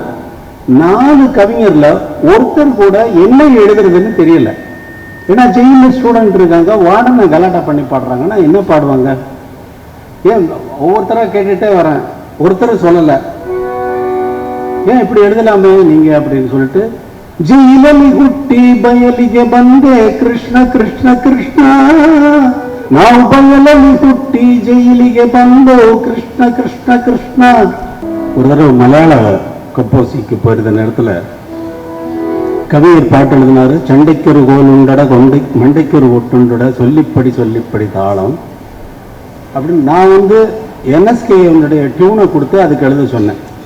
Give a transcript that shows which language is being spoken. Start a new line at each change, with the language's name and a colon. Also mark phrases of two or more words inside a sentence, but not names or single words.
Tamil: 4 கவிஞர்ல ஒருத்தர் கூட என்ன எழுதுறதுன்னு தெரியல. ஏன்னா ஜெயிலில் ஸ்டூடெண்ட் இருக்காங்க, வார்டனை கலாட்டா பண்ணி பாடுறாங்கன்னா என்ன பாடுவாங்க? ஏன் ஒவ்வொருத்தராக கேட்டுட்டே வரேன், ஒருத்தர் சொல்லலை. ஏன் இப்படி எழுதலாமே நீங்க அப்படின்னு சொல்லிட்டு, ஜெயிலி
Kannada: ಹುಟ್ಟಿ ಬಯಲಿಗೆ ಬಂದೆ ಕೃಷ್ಣ ಕೃಷ್ಣ ಕೃಷ್ಣ, ನಾವು ಬಯಲಲ್ಲಿ ಹುಟ್ಟಿ ಜೈಲಿಗೆ ಬಂದೋ ಕೃಷ್ಣ ಕೃಷ್ಣ ಕೃಷ್ಣ.
Tamil: ஒரு தடவை மலையாள கம்போசிக்கு போயிருந்த நேரத்தில் கவிஞர் பாட்டு எழுதினாரு. சண்டைக்கொரு கோல் உண்டட கொண்டை மண்டைக்கொரு ஒட்டுண்டட சொல்லிப்படி சொல்லிப்படி தாளம் அப்படின்னு. நான் வந்து NSK டியூனை கொடுத்து அதுக்கு எழுத சொன்னேன்.